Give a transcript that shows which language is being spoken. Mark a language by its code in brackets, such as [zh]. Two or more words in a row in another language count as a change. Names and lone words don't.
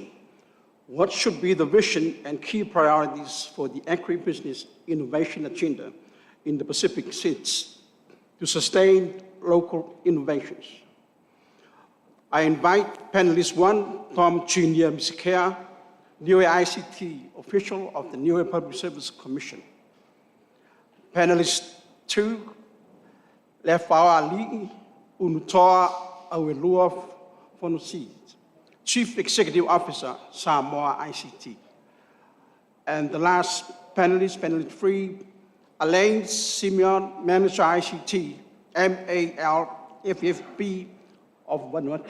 [en] What should be the vision and key priorities for the agribusiness innovation agenda in the Pacific SIDS to sustain local innovations? I invite panelist 1, Tom Junior Misikea, Niue ICT official of the Niue Public Service Commission. Panelist 2, Le whaua li unutoa au e lua whanu SIDS, Chief Executive Officer, Samoa ICT. And the last panelist, panelist 3, Elaine Simeon, Manager ICT, MALFFB of Vanuatu.